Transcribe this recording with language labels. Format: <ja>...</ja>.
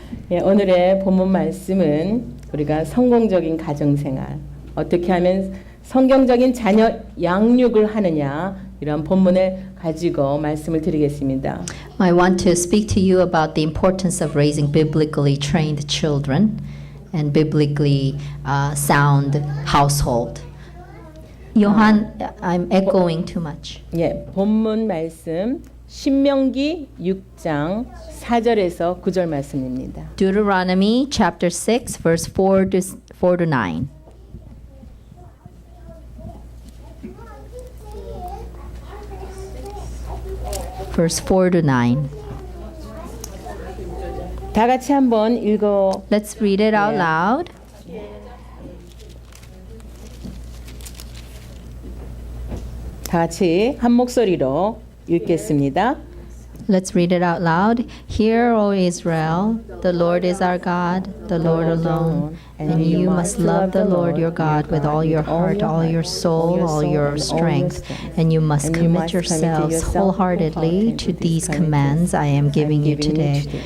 <ko>예, 오늘의 본문 말씀은 우리가 성공적인 가정생활, 어떻게 하면 성경적인 자녀 양육을 하느냐, 이런 본문을 가지고 말씀을 드리겠습니다.</ko> <en>I want to speak to you about the importance of raising biblically trained children and biblically sound household. Johan, I'm echoing too much.</en> <ko>예, 본문 말씀 신명기 6장 4절에서 9절 말씀입니다.</ko> <en>Deuteronomy chapter 6 verse 4 to 9. Verse 4 to 9.</en> <ko>다 같이 한번 읽어.</ko> <en>Let's read it out loud.</en> <ko>다 같이 한 목소리로 읽겠습니다.</ko> <en>Let's read it out loud. Hear, O Israel, the Lord is our God, the Lord alone, And you must love the Lord your God with all your heart, all your soul, all your strength. And you must commit yourselves wholeheartedly to these commands I am giving you today.</en>